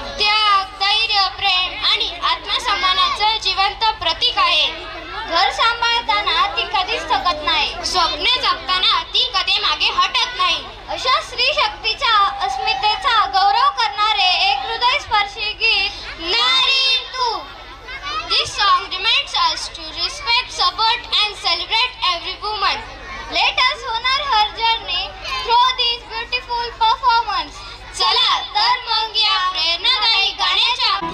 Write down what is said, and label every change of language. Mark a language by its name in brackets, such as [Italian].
[Marathi] त्याग, धैर्य, प्रेम आणि आत्मसन्मानाचं जिवंत प्रतीक आहे. घर सांभाळताना ती कधीच थकत नाही. स्वप्ने जगताना ती कधी मागे हटत नाही. अशा स्त्री शक्तीच्या अस्मितेचा गौरव करणारे एक हृदयस्पर्शी गीत नारी तू. [English] This song reminds us to respect, support and celebrate every woman. Let us honor her journey through this beautiful performance. [Marathi] चला तर मग या प्रेरणादायी गाण्याच्या